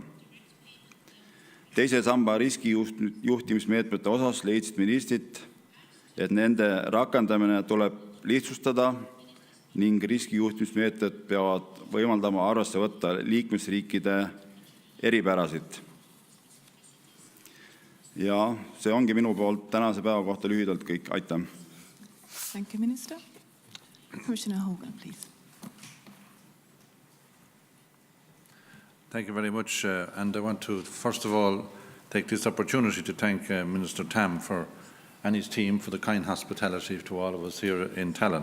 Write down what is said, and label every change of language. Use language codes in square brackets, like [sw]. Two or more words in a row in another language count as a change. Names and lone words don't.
[et] Teise samba riskijuhtimismeetmete osas leidsid ministrid, et nende rakendamine tuleb lihtsustada ning riskijuhtimismeetmed peavad võimaldama arvesse võtta liikmesriikide eripärasid. Ja see ongi minu poolt tänase päeva kohta lühidalt kõik. Aitäh! [en] Thank you, Minister. Commissioner Hogan, please. Thank you very much. And I want to, first of all, take this opportunity to thank Minister Tamm and his team for the kind hospitality to all of us here in Tallinn.